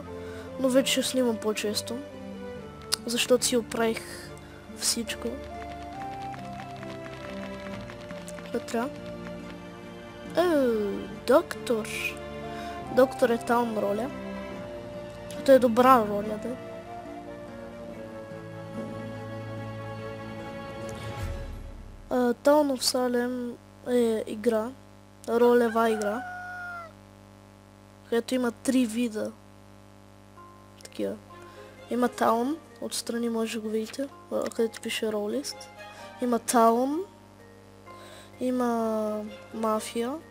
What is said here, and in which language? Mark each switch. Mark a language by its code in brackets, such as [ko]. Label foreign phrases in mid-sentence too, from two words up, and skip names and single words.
[bg] Но вече ще снимам по-често, защото си оправих всичко. Вътре. Доктор. Доктор е таун роля. Това е добра роля, да. Town of Salem е игра, ролева игра, където има 3 вида такива. Има Town, отстрани може да го видите, където пише Rollist. Има Town, има Мафия.